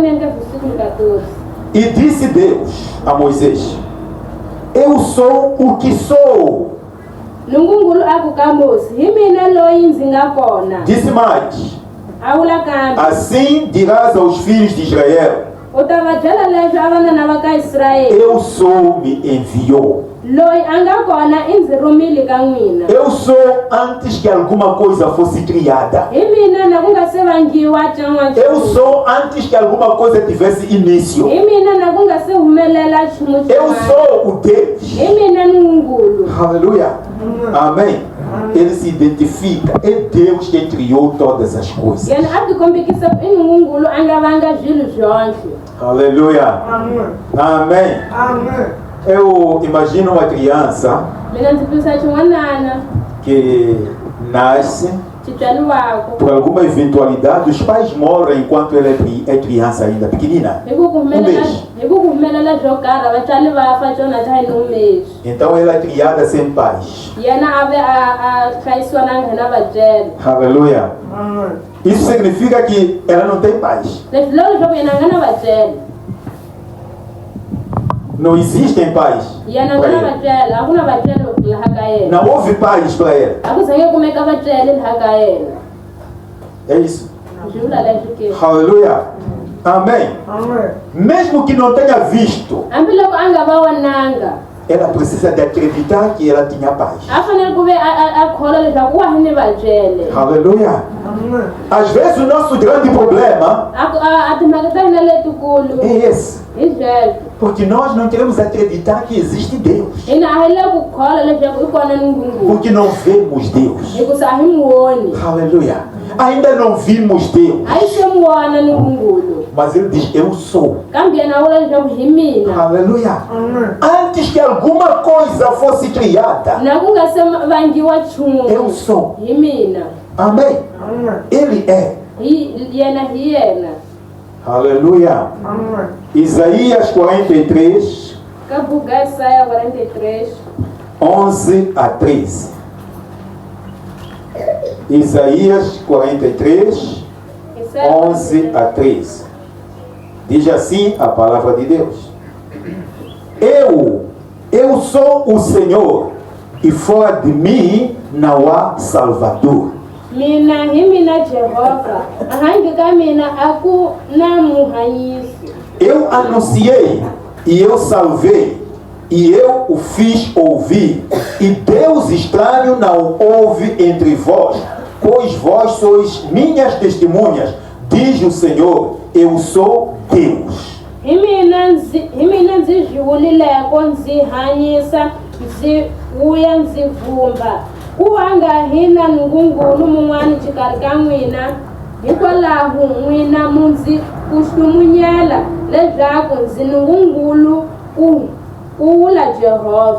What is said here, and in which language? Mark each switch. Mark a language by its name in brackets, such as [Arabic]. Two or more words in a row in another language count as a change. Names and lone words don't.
[Portuguese] E disse Deus a Moisés: eu sou o que sou. Disse mais: assim dirás aos filhos de Israel: eu sou, me enviou. [Tsonga] loyi a nga kona i ndzi rhumile ka n'wina. [Portuguese] Eu sou antes que alguma coisa fosse criada. [Tsonga] Hi mina na ku nga se vangiwa nchumu. [Portuguese] Eu sou antes que alguma coisa tivesse início. [Tsonga] Hi mina na ku nga se humelela nchumu. [Portuguese] Eu sou o Deus. [Tsonga] Hi mina ni Nungulu. [Portuguese] Aleluia. Amém. Ele se identifica. É Deus quem criou todas as coisas. [Tsonga] Yena a ti kombekisa i Nungulu a nga vanga swilo zwonse. [Portuguese] Aleluia. Amém. Amém. Eu imagino uma criança [Tsonga] Mina ndzi pisa xin'wanana [Portuguese] que nasce, [Tsonga] xitswaliwako. [Portuguese] por alguma eventualidade, os pais morrem enquanto ela é criança ainda, pequenina. [Tsonga] Hi ku humelela swo karhi vatswali va fa xona xa hi ni umexi. [Portuguese] Então ela é criada sem pais. [Tsonga] Yena a ve a hlayisiwa na nghena vatswari. [Portuguese] Aleluia. Amém. Isso significa que ela não tem pais. [Tsonga] Leswi lo leswaku yena a nga na vatswari. [Portuguese] Não existem pais. [Tsonga] Yena a [Portuguese] para [Tsonga] nga na [Portuguese] ela. [Tsonga] vatswari, a ku na vatswari laha ka yena. [Portuguese] Não houve pais para ela. [Tsonga] A ku zange kumeka vatswari laha ka yena. [Portuguese] É isso. [Tsonga] Swi vula leswi ke. [Portuguese] Aleluia. Amém. Amém. Mesmo que não tenha visto, [Tsonga] Hambiloko a nga va wananga, [Portuguese] ela precisa de acreditar que ela tinha pais. [Tsonga] a fanele ku ve a kholwa leswaku wa ha ni vatswari. [Portuguese] Aleluia. Amém. Às vezes o nosso grande problema [Tsonga] A timhaka ta hina letikulu [Portuguese] é esse. [Tsonga] hi sweswo. [Portuguese] Porque nós não queremos acreditar que existe Deus. [Tsonga] Hina a hi le ku kholwa leswaku i kona Nungungulu. [Portuguese] Porque não vemos Deus. [Tsonga] Hikusa a hi n'wi voni. [Portuguese] Aleluia. Ainda não vimos Deus. [Tsonga] A hi se n'wi vona Nungungulu. [Portuguese] Mas ele diz, eu sou. [Tsonga] Kambe yena a vula leswaku hi mina. [Portuguese] Aleluia. Amém. Antes que alguma coisa fosse criada, [Tsonga] Na ku nga se vangiwa nchumu. [Portuguese] eu sou. [Tsonga] Hi mina. [Portuguese] Amém. Amém. Ele é. [Tsonga] Yena hi yena. [Portuguese] Aleluia. Amém. Isaías 43, [Tsonga] Ka buku ya Isaya 43. [Portuguese] 11 a 13. Isaías 43, [Tsonga] Isaya [Portuguese] 11 a 13. Diz assim a palavra de Deus. Eu sou o Senhor, e fora de mim não há Salvador. [Tsonga] Mina hi mina Jehova. Hangi ka mina a ku na muhanyisi. [Portuguese] Eu anunciei e eu salvei, e eu o fiz ouvir, e Deus estranho não houve entre vós, pois vós sois minhas testemunhas, diz o Senhor, eu sou Deus. [Tsonga] Hi mina ndzi zviwulileko ndzi hanyisa ndzi vuya ndzi vumba. Ku hanga hi na Nungungulu mun'wana xikarhi ka n'wina, hikwalaho n'wina mu ndzi kuxumunyela leswaku ndzi Nungungulu ku vula Jehova.